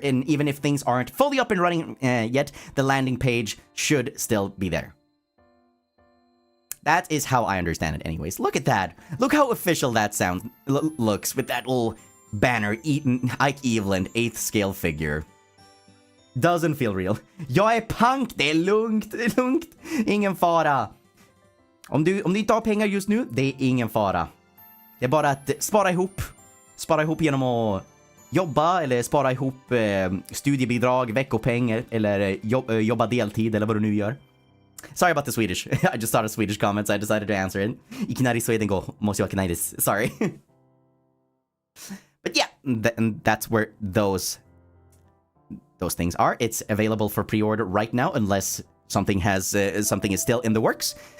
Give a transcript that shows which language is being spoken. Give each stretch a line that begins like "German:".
English: And even if things aren't fully up and running yet, the landing page should still be there. That is how I understand it anyways. Look at that. Look how official that sounds looks with that little banner, Ike Eveland 8th scale figure. Doesn't feel real.
Swedish: Jag är punk, det är lugnt, ingen fara. Om du inte har pengar just nu, det är ingen fara. Det är bara att spara ihop genom att jobba eller spara ihop studiebidrag, veckopeng eller jobba deltid eller vad du nu gör.
English: Sorry about the Swedish. I just saw the Swedish comments. I decided to answer it.
Japanese: Ikinari Sweden go moshi desu.
English: Sorry. But yeah, that's where those things are. It's available for pre-order right now unless something is still in the works.